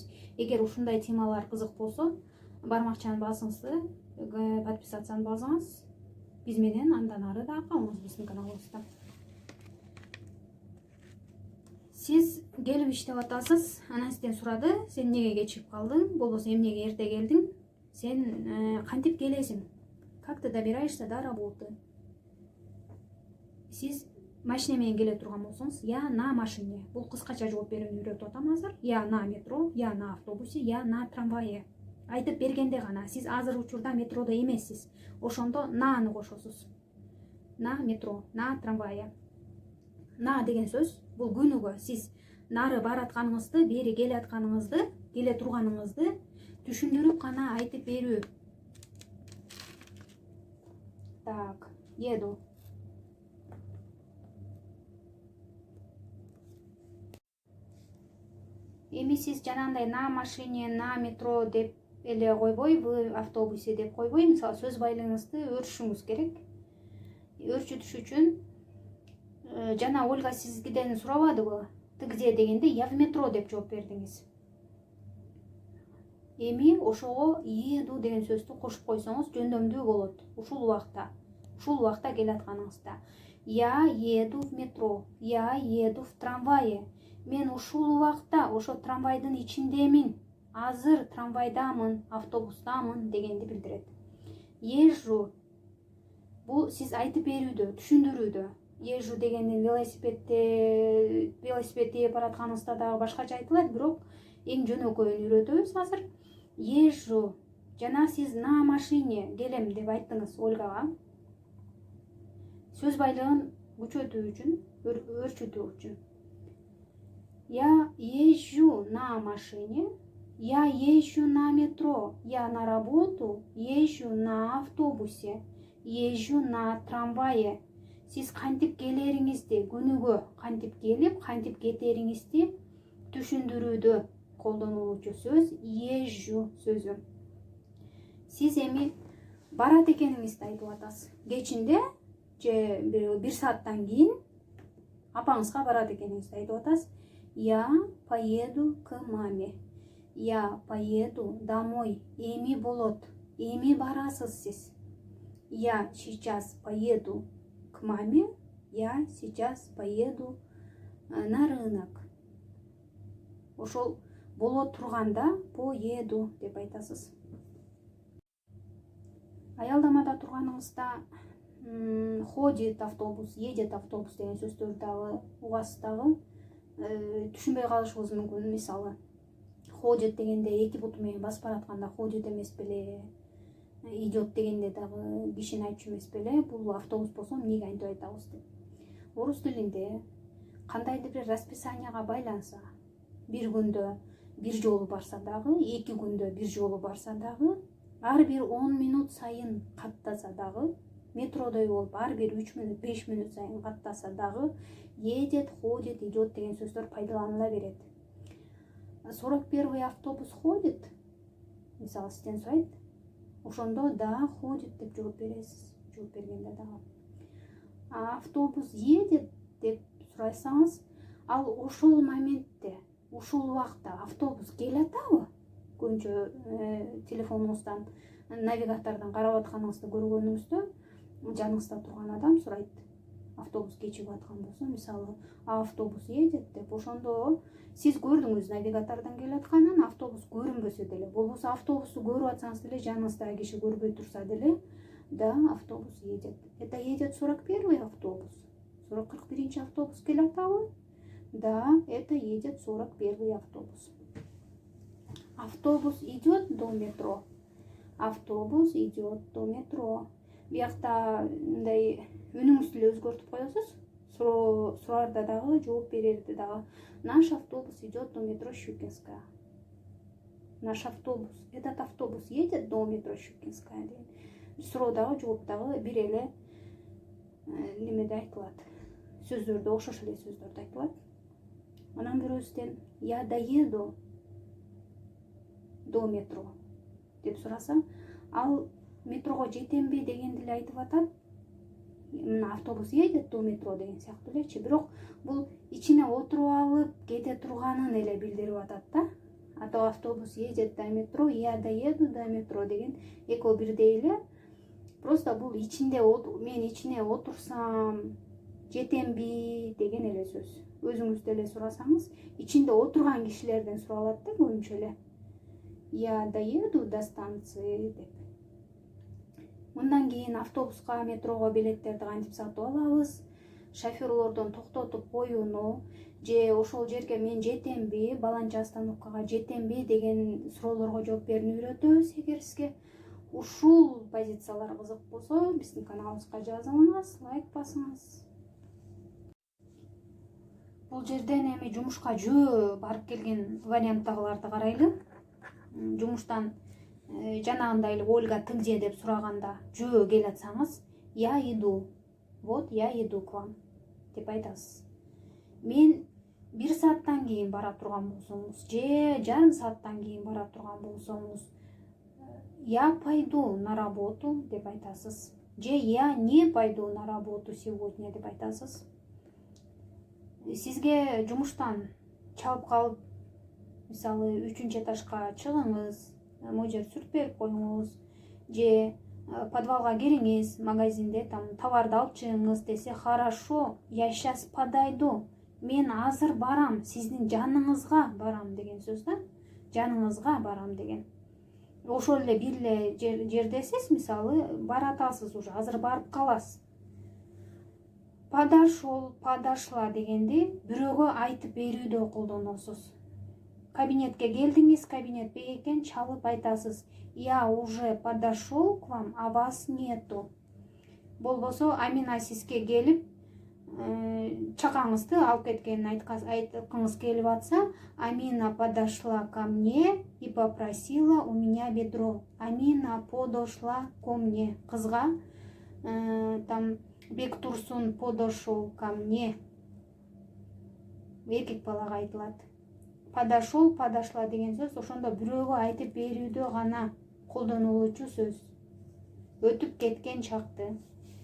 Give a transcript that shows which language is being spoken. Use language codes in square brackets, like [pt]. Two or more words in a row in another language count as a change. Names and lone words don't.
[ky] Эгер ушундай темалар кызык болсо, бармакчаны басыңызды, подписацияны басыңыз. Биз менен андан ары да калыңыз биздин каналыбызда. Сиз келип иштеп атасыз, анан сизден сурады, сен эмнеге кечигип калдың, болбосо эмнеге эрте келдиң, сен кантип келесиң, [ru] как ты добираешься до работы. [ky] Сиз машина менен келе турган болсоңуз, [ru] я на машине. [ky] Бул кыскача жооп берүүнү үйрөтүп атам азыр. [ru] Я на метро, я на автобусе, я на трамвае. [ky] Айтып бергенде гана, сиз азыр учурда метродо эмессиз. Ошондо наны кошосуз. [ru] На метро, на трамвае. [ky] На деген сөз бул күнүгө сиз нары баратканыңызды, бери келе атканыңызды, келе турганыңызды түшүндүрүп гана айтып берүү. [ru] Так, еду. [ky] Эми сиз жанагындай [ru] на машине, на метро [ky] деп эле койбой, [ru] в автобусе [ky] деп койбой, мисалы сөз байлыгыңызды өрчүшүңүз керек. Өрчүтүш үчүн жана Ольга сизден сурабадыбы? [ru] Ты где [ky] дегенде [ru] я в метро [ky] деп жооп бердиңиз. Эми ошого еду деген сөздү кошуп койсоңуз жөндөмдүү болот. Ушул убакта келе атканыңызда. [ru] Я еду в метро, я еду в трамвае. [ky] Мен ушул убакта ошо трамвайдын ичиндемин. Азыр трамвайдамын, автобустамын дегенди билдирет. Езжу. Бул сиз айтып берүүдө, түшүндүрүүдө. Езжу дегенди велосипед тээп баратканыңызда дагы башкача айтылат, бирок эң жөнөкөйүн үйрөтөбүз азыр. Езжу. Жана сиз [ru] на машине [ky] келем деп айттыңыз Ольгага. Сөз байлыгын күчөтүү үчүн, өрчүтүү үчүн. [ru] Я езжу на машине, я езжу на метро, я на работу езжу на автобусе, езжу на трамвае. [ky] Сиз кантип келериңизди, күнүгө кантип келип, кантип кетериңизди түшүндүрүүдө колдонулуучу сөз езжу сөзү. Сиз эми барат экениңизди айтып атасыз. Кечинде же бир сааттан кийин апаңызга барат экениңизди айтып атасыз. [ru] Я поеду к маме. Я поеду домой. [ky] Эми болот. Эми барасыз сиз. [ru] Я сейчас поеду к маме. Я сейчас поеду на рынок. [ky] Ошол болот турганда поеду деп айтасыз. Аялдамада турганыңызда [ru] ходит автобус, едет автобус [ky] деген сөздөрдү дагы угасыз дагы. Түшүнбөй калышыбыз мүмкүн. Мисалы ходит дегенде эки буту менен басып баратканда ходит эмес беле, идет дегенде дагы кишини айтчу эмес беле, бул автобус болсо эмнеге антип айтабыз деп. Орус тилинде кандайдыр бир расписанияга байланса, бир күндө бир жолу барса дагы, эки күндө бир жолу барса дагы, ар бир 10 минут сайын каттаса дагы, метродой болуп ар бир 3 минут, 5 минут сайын каттаса дагы [ru] едет, ходит, идет [ky] деген сөздөр пайдаланыла берет. [ru] 41-й автобус ходит, [ky] мисалы сизден сурайт, ошондо да ходит деп жооп бересиз. Жооп бергенде дагы [ru] автобус едет [ky] деп сурасаңыз, ал ошол моментте, ушул убакта автобус келатабы? Көбүнчө телефонуңуздан, навигатордон карап атканыңызды көргөнүңүздө жаныңызда турган адам сурайт, автобус кечигип аткан болсо, мисалы [ru] автобус едет [ky] деп, ошондо сиз көрдүңүз навигатордон келатканын, автобус көрүнбөсө деле, болбосо автобусту көрүп атсаңыз деле, жаныңыздагы киши көрбөй турса деле, да, [ru] автобус едет. Это едет 41-й автобус. [ky] 41-ci автобус келатабы? [ru] Да, это едет 41-й автобус. Автобус идет до метро. Автобус идет до метро. [ky] Биякта мындай үнүңүздү эле өзгөртүп коесуз. Сураарда дагы, жооп берерде дагы. [ru] Наш автобус идет до метро Щукинская. Наш автобус. Этот автобус едет до метро Щукинская деген. [ky] Суроодагы, жооптагы бир эле немеде айтылат. Сөздөрдө окшош эле сөздөрдө айтылат. Анан бирөөсүдөн [ru] я доеду до метро [ky] деп сураса, ал метрого жетемби дегенди эле айтып атат. Мына [ru] автобус едет до метро [ky] деген сыяктуу элечи, бирок бул ичине отуруп алып кете турганын эле билдирип атат да. [ru] А то автобус едет до метро, я доеду до метро [ky] деген экөө бирдей эле. Просто бул ичинде, мен ичине отурсам жетемби деген эле сөз. Өзүңүз деле сурасаңыз, ичинде отурган кишилерден суралат да көбүнчө эле. [ru] Я доеду до станции деп. [ky] Мындан кийин автобуска, метрого билеттерди кантип сатып алабыз? Шофёрлордон токтотуп коюуну, же ошол жерге мен жетемби, баланча остановкага жетемби деген суроолорго жооп берүүнү үйрөтөбүз. Эгер сизге ушул позициялар кызык болсо, биздин каналыбызга жазылыңыз, лайк басыңыз. Бул жерден эми жумушка жөө барып келген варианттагыларды карайлы. Жумуштан жанагындай эле Ольга тыңже деп сураганда жөө келатсаңыз, [ru] я иду. Вот я иду к вам [ky] деп айтасыз. Мен 1 сааттан кийин бара турган болсоңуз, же жарым сааттан кийин бара турган болсоңуз, [ru] я пойду на работу [ky] деп айтасыз. [ru] Же я не пойду на работу сегодня [ky] деп айтасыз. Сизге жумуштан чалып калып, мисалы 3-чү этажга чыгыңыз, могу жер сүрүп берип коюңуз, же подвалга кириңиз, магазинде там товарды алып чыгыңыз десе, [ru] хорошо, я сейчас подойду. [ky] Мен азыр барам, сиздин жаныңызга барам деген сөз да. Жаныңызга барам деген. Ошол эле бир эле жердесиз, мисалы баратасыз уже, азыр барып каласыз. [ru] Подошел, подошла [ky] дегенди бирөөгө айтып берүүдө колдоносуз. Кабинетке келдиңиз, кабинет бек экен, чалып айтасыз. [ru] Я уже подошел к вам, а вас нету. [ky] Болбосо Амина сизге келип, чакаңызды алып кеткенин айткыңыз келип атса, [ru] Амина подошла ко мне и попросила у меня ведро. Амина подошла ко мне. Кызга там Бектурсун подошел ко мне. [ky] Эркек балага айтылат. [ru] Подошел, подошла [ky] деген сөз ошондо бирөөгө айтып берүүдө гана колдонулуучу сөз. Өтүп кеткен чакты.